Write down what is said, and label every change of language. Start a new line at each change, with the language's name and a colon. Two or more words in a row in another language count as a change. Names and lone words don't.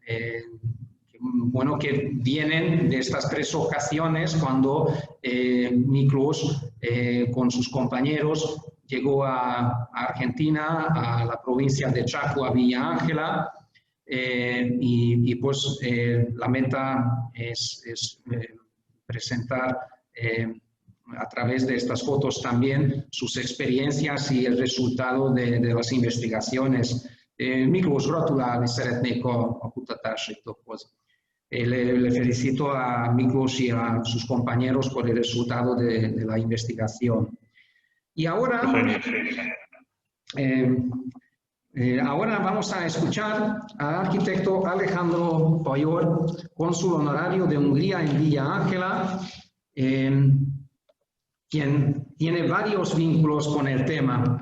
Spanish: vienen de estas 3 ocasiones cuando Miklós con sus compañeros llegó a Argentina, a la provincia de Chaco, a Villa Ángela, y pues la meta es presentar a través de estas fotos también sus experiencias y el resultado de las investigaciones.
Hungarian: Miklós, gratulálni szeretnék a kutatásaitokhoz.
Spanish: Le felicito a Miklós y a sus compañeros por el resultado de la investigación. Y ahora, ahora vamos a escuchar al arquitecto Alejandro Pajor, cónsul honorario de Hungría en Villa Ángela, quien tiene varios vínculos con el tema.